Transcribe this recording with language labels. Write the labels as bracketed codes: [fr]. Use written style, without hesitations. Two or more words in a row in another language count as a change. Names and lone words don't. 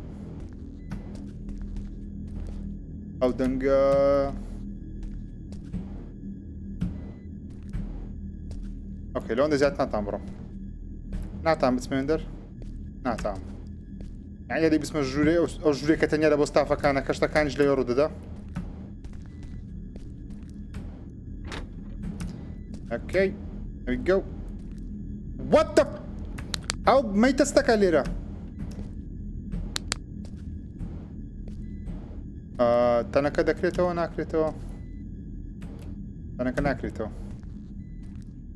[ckb] ئەو دەنگە ئۆکەی لەوەندە زیاد ناتان بڕۆم ناتان بچمێن دەر ناتان یعنی دەی بسمە ژوورێ ئەو ژوورێ کە تەنیا لە بۆ ستافەکانە کەشتەکانیش لەوێ ڕوودەدا ئۆکەی [en] There we go. What the [ckb] ئەو مەیتەستەکە لێرە تەنەکە دەکرێتەوە ناکرێتەوە تەنەکە ناکرێتەوە